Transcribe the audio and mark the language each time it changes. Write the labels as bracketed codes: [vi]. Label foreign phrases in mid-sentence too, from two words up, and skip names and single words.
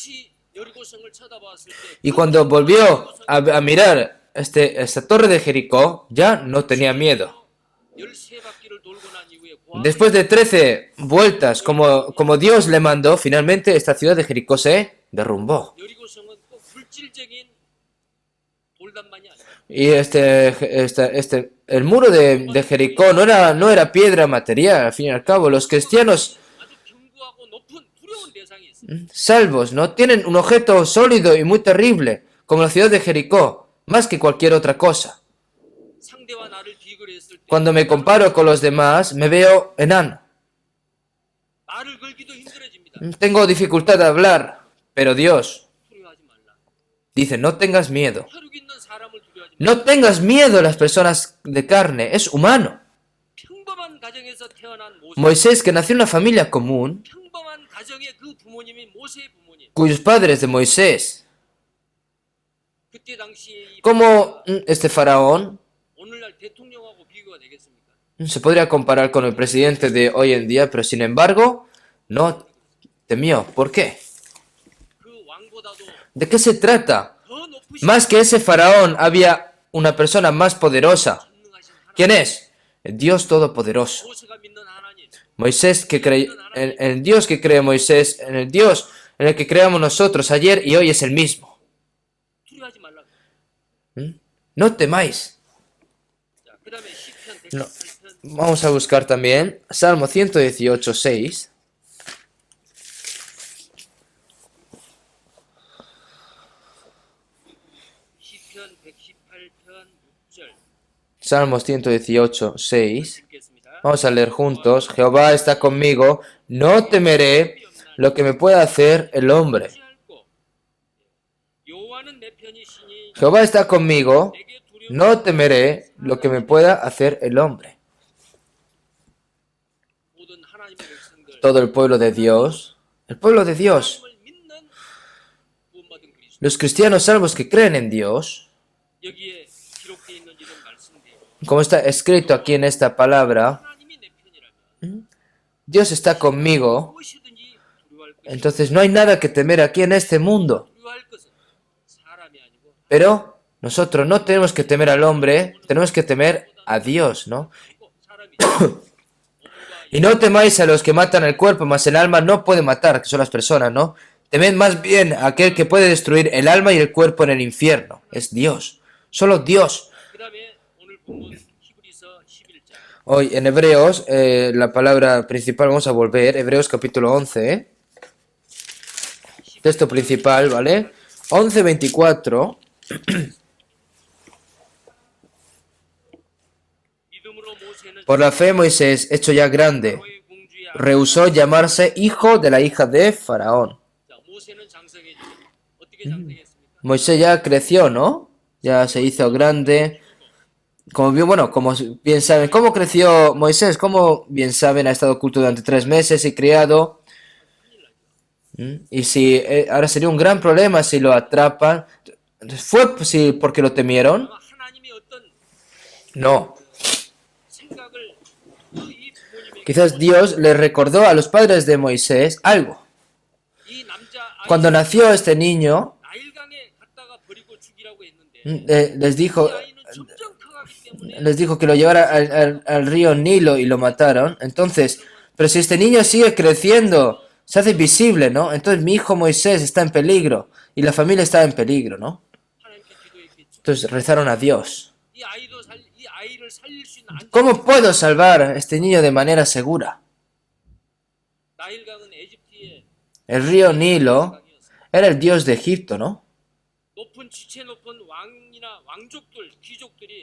[es] Y cuando volvió a mirar esta torre de Jericó, ya no tenía miedo. Después de 13 vueltas, como Dios le mandó, finalmente esta ciudad de Jericó se derrumbó. [ko] 여리고성은 꼭 물질적인 돌담만이 아니라 [es] Y el muro de Jericó no era piedra material, al fin y al cabo. Los cristianos [ko] 아주 견고하고 높은 두려운 대상이 있어요. [es] salvos, ¿no? Tienen un objeto sólido y muy terrible, como la ciudad de Jericó, más que cualquier otra cosa. [ko] 상대와 나를 비교했을 때 [es] Cuando me comparo con los demás, me veo enano. [ko] 말을 걸기도 힘들어집니다. [es] Tengo dificultad de hablar, pero Dios [ko] 두려워하지 말라. [es] dice, no tengas miedo. [ko] 혈육 있는 사람을 두려워하지 말라. [es] No tengas miedo a las personas de carne, es humano. [ko] 평범한 가정에서 태어난 모세, [es] Moisés, que nació en una familia común, [ko] 평범한 가정의 그 부모님이 모세의 부모님. [es] cuyos padres de Moisés, [ko] 그때 당시에 이 [es] como este faraón, [ko] 오늘날 대통령하고 비교가 되겠습니까? [es] se podría comparar con el presidente de hoy en día, pero sin embargo, no temió. ¿Por qué? [ko] 그 왕보다도 [es] ¿De qué se trata? [ko] 더 높으신 [es] Más que ese faraón, había una persona más poderosa. [ko] 전능하신 하나님, [es] ¿Quién es? El Dios Todopoderoso. [ko] 모세가 믿는 하나님, [es] Moisés que cree, el Dios que cree Moisés, en el Dios en el que creamos nosotros ayer y hoy es el mismo. [ko] 두려워하지 말라. [es] No temáis. [ko] 자, 그다음에 시편 [es] No. [ko] 118편 [es] Vamos a buscar también Salmo 118, 6. [ko] 시편 118편 6절 [es] Salmos 118, 6. [ko] 읽겠습니다. [es] Vamos a leer juntos. Jehová está conmigo, no temeré lo que me pueda hacer el hombre. [ko] 여호와는 내 편이시니 [es] Jehová está conmigo, [ko] 내게 두려움 [es] no temeré lo que me pueda hacer el hombre. [ko] 모든 하나님의 백성들 [es] Todo el pueblo de Dios, el pueblo de Dios, [ko] 하나님을 믿는 구원받은 그리스도 [es] los cristianos salvos que creen en Dios, [ko] 여기에 기록되어 있는 이런 말씀대로 [es] como está escrito aquí en esta palabra, [ko] 하나님이 내 편이라면 [es] Dios está conmigo, [ko] 무엇이든지 두려워할 것이 [es] entonces no hay nada que temer aquí en este mundo. [ko] 두려워할 것은 사람이 아니고 [es] Pero nosotros no tenemos que temer al hombre, tenemos que temer a Dios, ¿no? [ko] 사람이 [es] Y no temáis a los que matan el cuerpo, mas el alma no puede matar, que son las personas, ¿no? Temed más bien a aquel que puede destruir el alma y el cuerpo en el infierno. Es Dios. Solo Dios. 그다음에 오늘 본문 히브리서 11장 Hoy en Hebreos, la palabra principal, vamos a volver, Hebreos capítulo 11, ¿eh? Texto principal, ¿vale? 11:24. [ko] 믿음으로 모세는 [es] Por la fe Moisés, hecho ya grande, [ko] 바로의 공주의 [es] rehusó llamarse hijo de la hija de Faraón. [ko] 자, 모세는 장성해지고 어떻게 장성했습니까? [es] Moisés ya creció, ¿no? Ya se hizo grande. Como bien, bueno, como bien saben, ¿cómo creció Moisés? Como bien saben, ha estado oculto durante 3 meses y criado. Y si ahora sería un gran problema si lo atrapan. ¿Fue porque lo temieron? [ko] 아마 하나님이 어떤 [es] No. [ko] 생각을 이 부모님에게 [es] Quizás Dios le recordó a los padres de Moisés algo. [ko] 이 남자 [es] Cuando nació este niño, [ko] 나일강에 갖다가 버리고 죽이라고 했는데 [es] les dijo, [ko] 이 아이는 점점 커가기 때문에 [es] les dijo que lo llevara al río Nilo y lo mataron. Entonces, pero si este niño sigue creciendo, se hace visible, ¿no? Entonces mi hijo Moisés está en peligro y la familia está en peligro, ¿no? [ko] 하나님께 기도했겠죠. [es] Entonces rezaron a Dios. [ko] 이 아이를 살릴 수 있는 안전. [es] ¿Cómo puedo salvar a este niño de manera segura? [ko] 나일강은 에집트의 [es] El río Nilo era el dios de Egipto, ¿no? [ko] 높은 지체 높은 왕이나 왕족들, 귀족들이